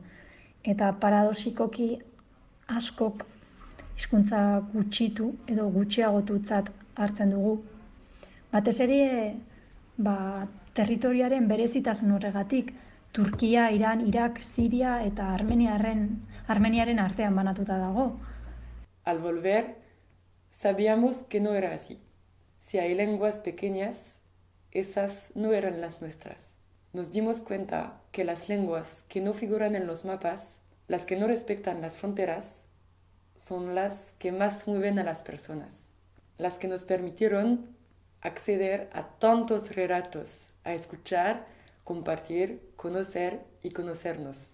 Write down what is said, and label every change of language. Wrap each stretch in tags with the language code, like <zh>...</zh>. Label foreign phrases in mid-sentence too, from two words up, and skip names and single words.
<eu>Eta paradoxikoki askok hizkuntza gutxitu edo gutxiagotutzat hartzen dugu. Batez ere, territoriaren berezitasun horregatik, Turkia, Iran, Irak, Siria eta Armeniaren artean banatuta dago.</eu> <es>Al volver, sabíamos que no era así. Si hay lenguas pequeñas, esas no eran las nuestras. Nos dimos cuenta que las lenguas que no figuran en los mapas, las que no respetan las fronteras, son las que más mueven a las personas, las que nos permitieron acceder a tantos relatos, a escuchar, compartir, conocer y conocernos.</es>